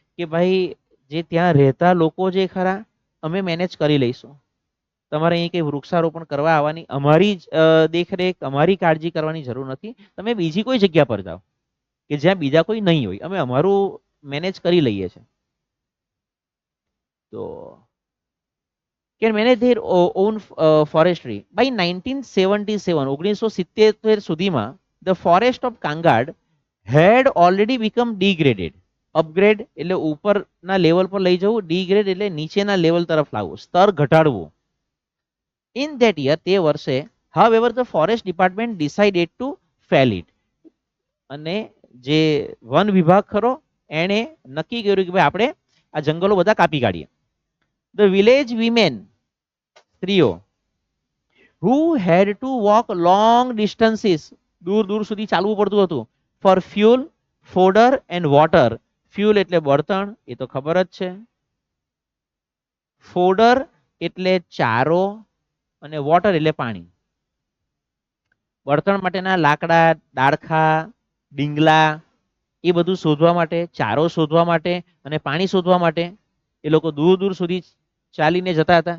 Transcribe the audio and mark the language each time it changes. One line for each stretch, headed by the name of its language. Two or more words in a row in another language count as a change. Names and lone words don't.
Gujarati: કે ભાઈ જે ત્યાં રહેતા લોકો જે ખરા અમે મેનેજ કરી લઈશું. તમારે અહીં કંઈ વૃક્ષારોપણ કરવા આવવાની અમારી જ દેખરેખ, અમારી કાળજી કરવાની જરૂર નથી. તમે બીજી કોઈ જગ્યા પર જાઓ કે જ્યાં બીજા કોઈ નહીં હોય, અમે અમારું મેનેજ કરી લઈએ છીએ.
English: તો can manage their own forestry. By 1977, 1977 સુધીમાં the forest of Kangad had already become degraded.
Gujarati: અપગ્રેડ એટલે ઉપરના લેવલ પર લઈ જવું, ડિગ્રેડ એટલે નીચેના લેવલ તરફ લાવવું, સ્તર ઘટાડવું.
English: In that year,
Gujarati: તે વર્ષે,
English: however, the forest department decided to fell it.
Gujarati: અને જે વન વિભાગ ખરો એણે નક્કી કર્યું કે ભાઈ આપણે આ જંગલો બધા કાપી કાઢીએ.
English: The village women, સ્ત્રીઓ, who had to walk long distances,
Gujarati: દૂર દૂર સુધી ચાલવું પડતું હતું,
English: for fuel, fodder and water.
Gujarati: ફ્યુલ એટલે બળતણ, એ તો ખબર જ છે. ફોડર એટલે ચારો અને વોટર એટલે પાણી. બળતણ માટેના લાકડા, ડાળખા, ડીંગલા એ બધું શોધવા માટે, ચારો શોધવા માટે અને પાણી શોધવા માટે એ લોકો દૂર દૂર સુધી ચાલીને જતા હતા.